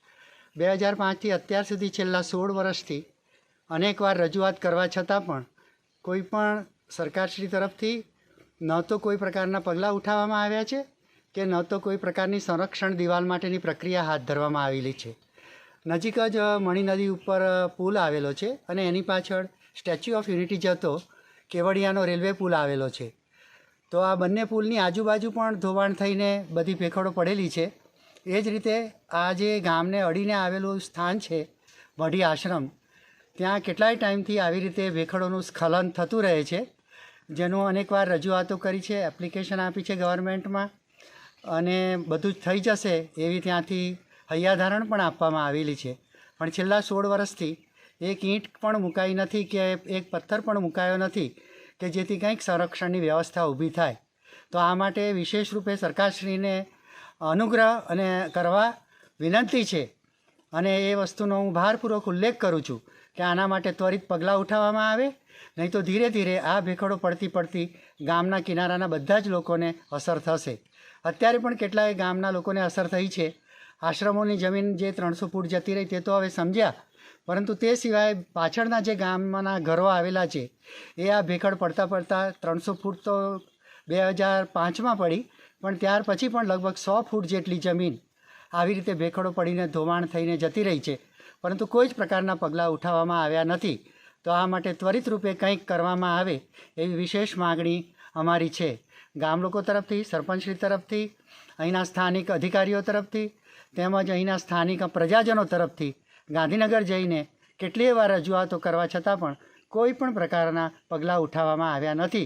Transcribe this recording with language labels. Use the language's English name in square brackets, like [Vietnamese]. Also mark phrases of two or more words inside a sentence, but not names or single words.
[Gujarati] 2005 થી અત્યાર સુધી છેલ્લા 16 વર્ષથી અનેકવાર રજૂઆત કરવા છતાં પણ કોઈ પણ સરકારશ્રી તરફથી ન તો કોઈ પ્રકારના પગલાં ઉઠાવવામાં આવ્યા છે કે ન તો કોઈ પ્રકારની સંરક્ષણ દીવાલ માટેની પ્રક્રિયા હાથ ધરવામાં આવેલી છે। નજીક જ મણી નદી પર પુલ આવેલો છે અને એની પાછળ સ્ટેચ્યૂ ઑફ યુનિટી જતો કેવડિયાનો રેલવે પુલ આવેલો છે। તો આ બંને પુલની આજુબાજુ પણ ધોવાણ થઈને બધી ભેખડો પડેલી છે। એ જ રીતે આ જે ગામને અડીને આવેલું સ્થાન છે મઢી આશ્રમ, ત્યાં કેટલાય ટાઇમથી આવી રીતે ભેખડોનું સ્ખલન થતું રહે છે, જેનું અનેકવાર રજૂઆતો કરી છે, એપ્લિકેશન આપી છે ગવર્નમેન્ટમાં અને બધું જ થઈ જશે એવી ત્યાંથી हૈયાધારણ પણ આપવામાં આવેલી છે, પણ છેલ્લા 16 વર્ષથી એક ઈંટ પણ મુકાઈ નથી કે એક પથ્થર પણ મુકાયો નથી કે જેથી કંઈક સંરક્ષણની વ્યવસ્થા ઊભી થાય। તો આ માટે વિશેષ રૂપે સરકારશ્રીને અનુગ્રહ અને કરવા વિનંતી છે અને એ વસ્તુનો હું ભારપૂર્વક ઉલ્લેખ કરું છું કે આના માટે ત્વરિત પગલાં ઉઠાવવામાં આવે, નહીં તો ધીરે ધીરે આ ભેખડો પડતી ગામના કિનારાના બધા જ લોકોને અસર થશે। અત્યારે પણ કેટલાય ગામના લોકોને અસર થઈ છે। આશ્રમોં જમીન જે 300 ફૂટ જતી રહી તો હવે સમજ્યા, પરંતુ તે સિવાય પાછળના જે ગામના ઘરો આવેલા છે એ આ ભેખડ પડતા પડતા 300 ફૂટ તો 2005 મેં પડી, પણ ત્યાર પછી પણ લગભગ 100 ફૂટ જેટલી જમીન આવી રીતે ભેખડો પડીને ધોવાણ થઈને જતી રહી હૈ, પરંતુ કોઈ જ પ્રકારના પગલાં ઉઠાવવામાં આવ્યા નથી। તો આ માટે ત્વરિત રૂપે કંઈક કરવામાં આવે એવી વિશેષ માગણી અમારી છે। ગામ લોકો તરફથી, સરપંચશ્રી તરફથી, અહીંના સ્થાનિક અધિકારીઓ તરફથી તેમજ અહીંના સ્થાનિક પ્રજાજનો તરફથી ગાંધીનગર જઈને કેટલીય વાર રજૂઆતો કરવા છતાં પણ કોઈ પણ પ્રકારના પગલાં ઉઠાવવામાં આવ્યા નથી।